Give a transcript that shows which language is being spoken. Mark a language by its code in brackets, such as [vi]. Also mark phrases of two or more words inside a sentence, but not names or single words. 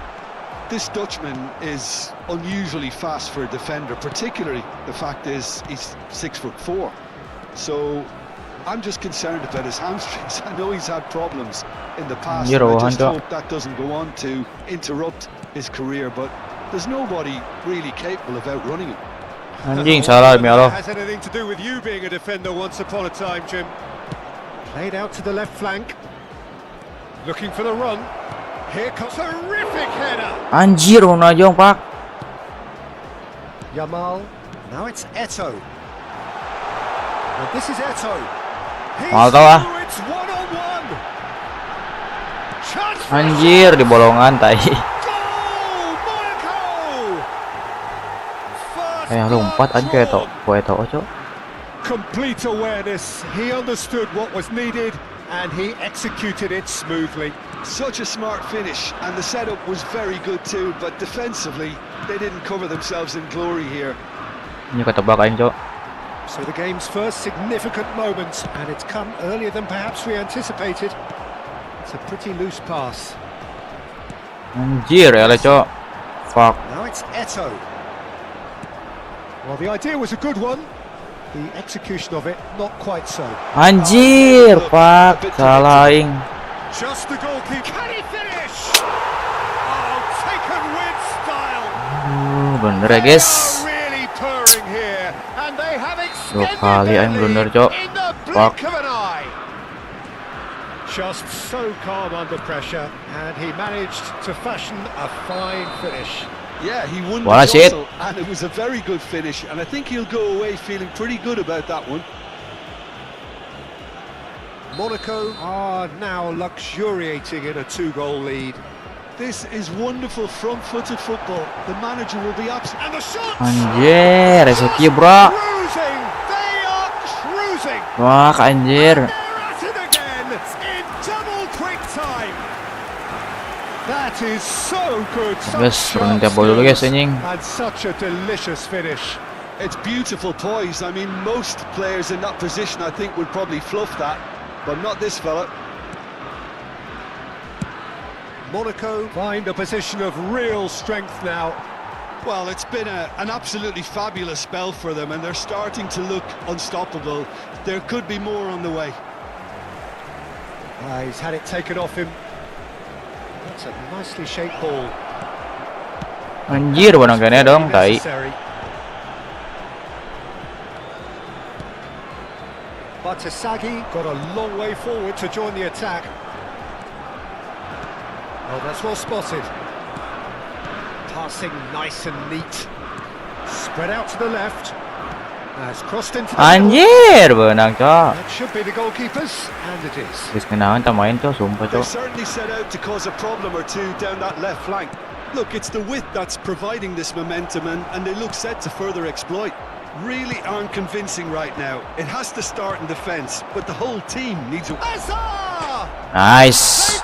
[en] This Dutchman is unusually fast for a defender, particularly the fact is he's 6'4". So I'm just concerned about his hamstrings. I know he's had problems in the past. And I just hope that doesn't go on to interrupt his career, but there's nobody really capable of outrunning him. [id] Anjing salah demi Allah. [en] Has anything to do with you being a defender once upon a time, Jim? Played out to the left flank. Looking for the run. Here comes a terrific header. [id] Anjir, Ronaldo pak. Yamal. [en] Now it's Eto'o. And this is Eto'o. [id] Mal tau ah. [en] It's one-on-one. [id] Anjir di bolongan tai. Lompat aja Eto'o, cok. [en] Complete awareness. He understood what was needed and he executed it smoothly. Such a smart finish, and the setup was very good too, but defensively they didn't cover themselves in glory here. [id] Ini ketebakan, cok. [en] So the game's first significant moment, and it's come earlier than perhaps we anticipated. It's a pretty loose pass. [id] Anjir ya cok. [en] Fuck. Now it's Eto'o. Well, the idea was a good one. The execution of it, not quite so. [id] Anjir, pak, salah aing. [en] Just the goalkeeper. Can he finish? Oh, taken with style. [id] Bener ya, guys. [en] Really purring here, and they have [id] Dua kali aing blunder, cok. [en] Fuck. Just so calm under pressure, and he managed to fashion a fine finish. Yeah, he won the tussle, and it was a very good finish, and I think he'll go away feeling pretty good about that one. Monaco are now luxuriating in a 2-goal lead. This is wonderful front-footed football. The manager will be absolutely... And the shot! [id] Anjir, reseki bro. [en] Cruising! They are cruising! [id] Wah, anjir. [en] That is so good. [id] Guys, turun tiap bola dulu guys anjing. [en] And such a delicious finish. It's beautiful poise. I mean, most players in that position, I think, would probably fluff that, but not this fella. Monaco find a position of real strength now. Well, it's been an absolutely fabulous spell for them, and they're starting to look unstoppable. There could be more on the way. He's had it taken off him. That's a nicely shaped ball. [id] Anjir, bukan kayaknya dong, tai. [en] Batasagi got a long way forward to join the attack. Oh, that's well spotted. Passing nice and neat. Spread out to the left. It's crossed into the [id] Anjir, benang cok. [en] That should be the goalkeepers, and it is. [id] Wis kenangan tak main cok, sumpah [en] They [id] cok. [en] certainly set out to cause a problem or two down that left flank. Look, it's the width that's providing this momentum, and they look set to further exploit. Really aren't convincing right now. It has to start in defence, but the whole team needs a... Azar! Nice.